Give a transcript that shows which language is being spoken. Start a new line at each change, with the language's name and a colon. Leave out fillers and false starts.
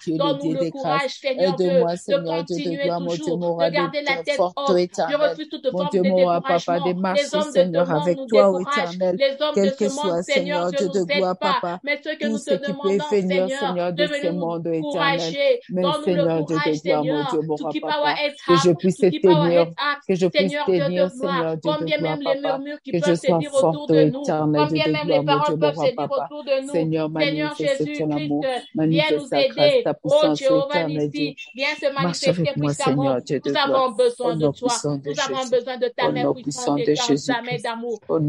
French: Donne-nous le courage, Seigneur, de continuer toujours, de garder la tête haute. Je refuse toute forme de découragement. Les hommes de ce monde nous découragent. Les hommes de ce monde, Seigneur, ne nous aident pas. Mais ce que nous te demandons, Seigneur, de venir nous encourager.
English: Donne-nous le courage, Seigneur, to keep our heads up, to keep our heads up.
French: Seigneur, Dieu de gloire, combien même les murmures qui peuvent se dire autour de nous, combien même les paroles peuvent se dire autour de nous. Seigneur Jésus-Christ, viens nous aider. Oh Jéhovah Nissi, viens se manifester puissamment. Nous avons besoin de toi. Nous avons besoin de ta main puissante et de ta main d'amour.